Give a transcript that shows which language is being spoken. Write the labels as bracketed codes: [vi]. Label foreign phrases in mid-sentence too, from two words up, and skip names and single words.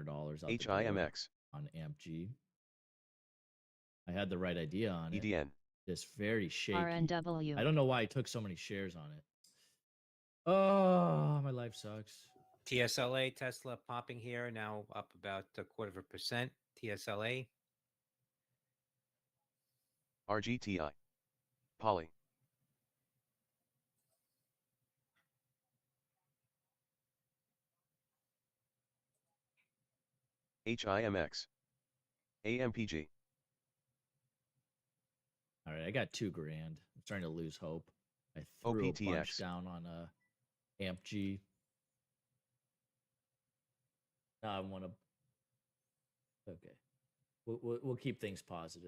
[en] HIMX on AMPG. I had the right idea on it. EDN. Just very shaky. RNW. I don't know why I took so many shares on it. Oh, my life sucks. TSLA, Tesla popping here, now up about 0.25%. TSLA. RGTI. PALI. HIMX. AMPG. All right, I got $2,000. I'm starting to lose hope. I threw a bunch down on AMPG. Now I want to. Okay, we'll keep things positive.